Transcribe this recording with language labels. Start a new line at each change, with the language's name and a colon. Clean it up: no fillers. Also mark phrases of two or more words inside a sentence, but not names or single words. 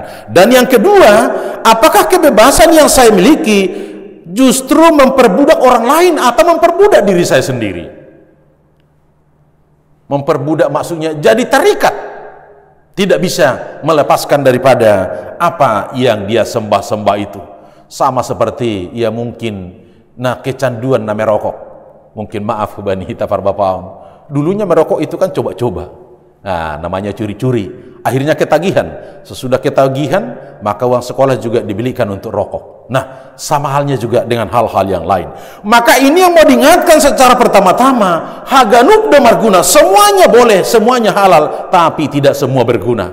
Indonesian: Dan yang kedua, apakah kebebasan yang saya miliki justru memperbudak orang lain atau memperbudak diri saya sendiri? Memperbudak maksudnya jadi terikat, tidak bisa melepaskan daripada apa yang dia sembah-sembah itu. Sama seperti ya mungkin kecanduan na merokok. Mungkin maaf
Batak Simalungun: bani hita parbapaon.
Indonesian: Dulunya merokok itu kan coba-coba. Nah, namanya curi-curi. Akhirnya ketagihan. Sesudah ketagihan, maka uang sekolah juga dibelikan untuk rokok. Nah, sama halnya juga dengan hal-hal yang lain. Maka ini yang mau diingatkan secara pertama-tama,
Batak Simalungun: haganuk domarguna,
Indonesian: semuanya boleh, semuanya halal, tapi tidak semua berguna.